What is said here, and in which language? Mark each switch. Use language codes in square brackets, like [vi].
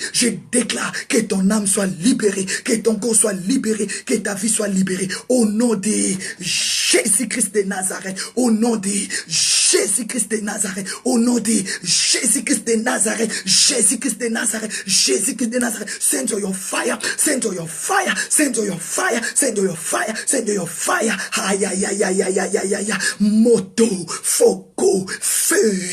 [fr] Je déclare que ton âme soit libérée, que ton corps soit libéré, que ta vie soit libérée. Au nom de Jésus-Christ de Nazareth, au nom de Jésus-Christ de Nazareth, au nom de Jésus-Christ de Nazareth, Jésus-Christ de Nazareth, Jésus-Christ de Nazareth. [en] Send your fire, send your fire, send your fire, send your fire, send your fire. Aïe, aïe, aïe, aïe, aïe, aïe, aïe, aïe. Moto, fogo, feu.